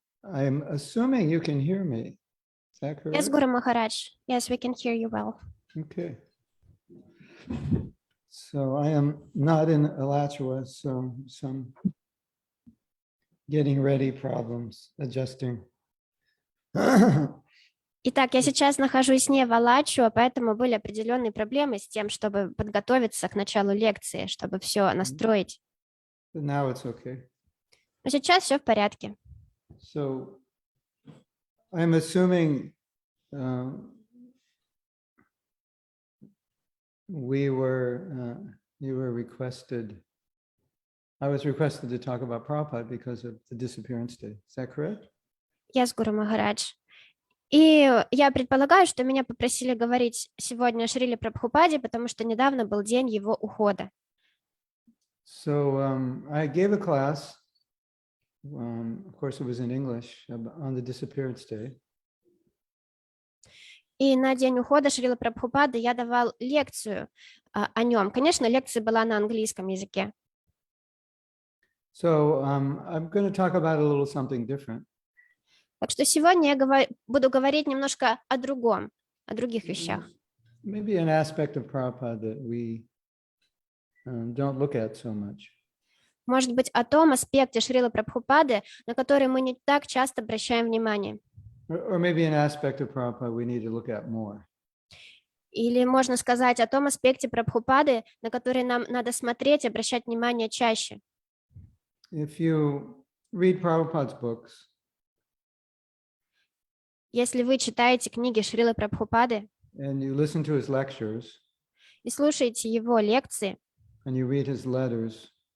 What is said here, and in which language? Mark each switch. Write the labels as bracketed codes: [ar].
[en] I'm assuming you can hear me. Is that correct? Yes, Guru Maharaj. Yes, we can hear you well. Okay. So I am not in Alachua, so some getting ready problems, adjusting. [ru] Итак, я сейчас нахожусь не в Алачуа, поэтому были определенные проблемы с тем, чтобы подготовиться к началу лекции, чтобы все настроить. [en] But now it's okay. [ru] Но сейчас все в порядке. [en] So I'm assuming you were requested, I was requested to talk about Prabhupada because of the disappearance day. Is that correct? Yes, Guru Maharaj. [ru] И я предполагаю, что меня попросили говорить сегодня о Шриле Прабхупаде, потому что недавно был день его ухода. [en] So I gave a class, of course it was in English, on the disappearance day. [ru] И на день ухода Шрилы Прабхупады я давал лекцию о нем. Конечно, лекция была на английском языке. [en] So I'm going to talk about a little something different. [ru] Так что сегодня я буду говорить немножко о другом, о других вещах. [en] Maybe an aspect of Prabhupada that we don't look at so much. [ru] Может быть, о том аспекте Шрилы Прабхупады, на который мы не так часто обращаем внимание. [en] Or maybe an aspect of Prabhupada we need to look at more. [ru] Или можно сказать о том аспекте Прабхупады, на который нам надо смотреть, обращать внимание чаще. [en] If you read Prabhupada's books, [ru] Если вы читаете книги Шрилы Прабхупады [en] and you listen to his lectures, [ru] и слушаете его лекции, [en] and you read his letters,